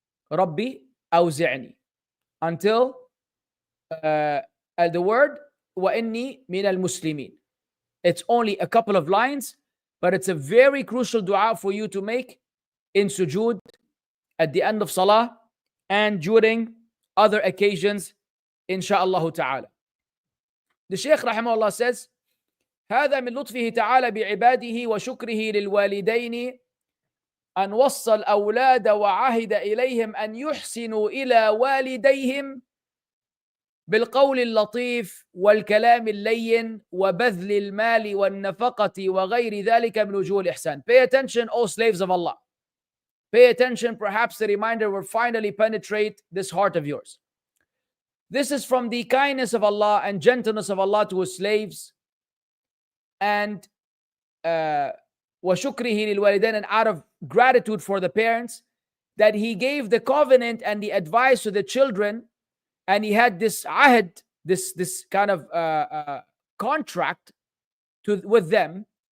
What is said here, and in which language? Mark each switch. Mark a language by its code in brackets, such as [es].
[ar] Rabbi awzi'ni. [en] Until the word [ar] wa inni min al-muslimin. [en] It's only a couple of lines, but it's a very crucial dua for you to make in sujood, at the end of salah, and during other occasions, insha'Allah ta'ala. The Shaykh rahimahullah says, [ar] هذا من لطفه تعالى بعباده وشكره للوالدين أن وصى الأولاد وعهد إليهم أن يحسنوا إلى والديهم بالقول اللطيف والكلام اللين وبذل المال والنفقة وغير ذلك من وجوه الإحسان. [en] Pay attention, O slaves of Allah. Pay attention, perhaps the reminder will finally penetrate this heart of yours. This is from the kindness of Allah and gentleness of Allah to His slaves, and [ar] وَشُكْرِهِ لِلْوَالِدَيْنِ, [en] and out of gratitude for the parents, that He gave the covenant and the advice to the children, and He had this ahd, this kind of contract with them,